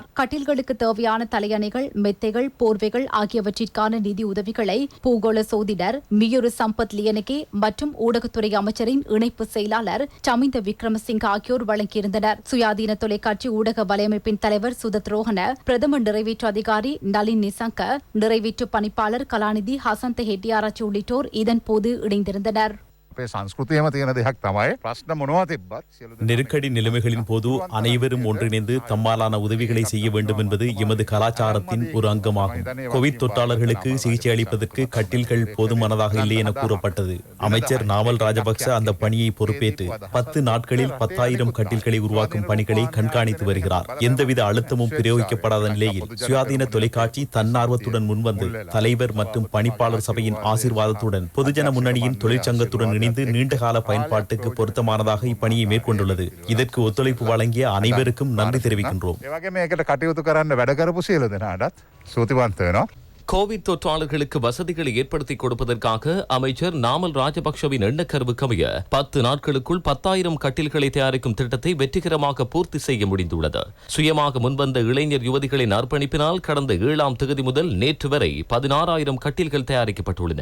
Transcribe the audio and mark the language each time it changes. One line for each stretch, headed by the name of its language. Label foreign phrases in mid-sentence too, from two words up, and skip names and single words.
Tamil: கட்டில்களுக்கு தேவையான தலையணைகள், மெத்தைகள், போர்வைகள் ஆகிய ஆகியவற்றிற்கான நிதி உதவிகளை பூகோள சோதிடர் மியுரு சம்பத் லியனகே மற்றும் ஊடகத்துறை அமைச்சரின் இணைப்பு செயலாளர் சமிந்த விக்ரமசிங்க ஆகியோர் வழங்கியிருந்தனர். சுயாதீன தொலைக்காட்சி ஊடக வலையமைப்பின் தலைவர் சுதத் ரோஹன, பிரதமர் நிறைவேற்று அதிகாரி நளின் நிசங்க, நிறைவேற்று பணிப்பாளர் கலாநிதி ஹசந்த ஹெட்டியாராச்சி உள்ளிட்டோர் இதன்போது இணைந்திருந்தனர்.
Sinhala: අපේ සංස්කෘතියම තියෙන දෙයක් තමයි ප්‍රශ්න මොනවා තිබ්බත් සියලු දෙනා
Tamil: நெருக்கடி நிலைமைகளின் போது அனைவரும் ஒன்றிணைந்து தம்மாலான உதவிகளை செய்ய வேண்டும் என்பது எமது கலாச்சாரத்தின் ஒரு அங்கமாகும். கோவிட் தொற்றாளர்களுக்கு சிகிச்சை அளிப்பதற்கு கட்டில்கள் போதுமானதாக இல்லை என கூறப்பட்டது. அமைச்சர் நாமல் ராஜபக்ச அந்த பணியை பொறுப்பேற்று 10 நாட்களில் 10,000 கட்டில்களை உருவாக்கும் பணிகளை கண்காணித்து வருகிறார். எந்தவித அழுத்தமும் பிரயோகிக்கப்படாத நிலையில் சுயாதீன தொலைக்காட்சி தன்னார்வத்துடன் முன்வந்து தலைவர் மற்றும் பணிப்பாளர் சபையின் ஆசீர்வாதத்துடன் பொதுஜன முன்னணியின் தொழிற்சங்கத்துடன் இணைந்து நீண்டகால பயன்பாட்டுக்கு பொருத்தமானதாக இப்பணியை மேற்கொண்டுள்ளது. இதற்கு ஒத்துழைப்பு வழங்கிய அனைவருக்கும் நன்றி தெரிவிக்கின்றோம்.
Sinhala: ඒ වගේම මේකට කටයුතු කරන්න වැඩ කරපු සියලු දෙනාටත් ස්තුතිවන්ත වෙනවා.
Tamil: கோவிட் தொற்றாளர்களுக்கு வசதிகளை ஏற்படுத்தி கொடுப்பதற்காக அமைச்சர் நாமல் ராஜபக்ஷவின் எண்ணக்கருவுக்கமைய 10 நாட்களுக்குள் 10,000 கட்டில்களை தயாரிக்கும் திட்டத்தை வெற்றிகரமாக பூர்த்தி செய்ய முடிந்துள்ளது. சுயமாக முன்வந்த இளைஞர் யுவதிகளின் அர்ப்பணிப்பினால் கடந்த 7ஆம் தேதி முதல் நேற்று வரை 16,000 கட்டில்கள் தயாரிக்கப்பட்டுள்ளன.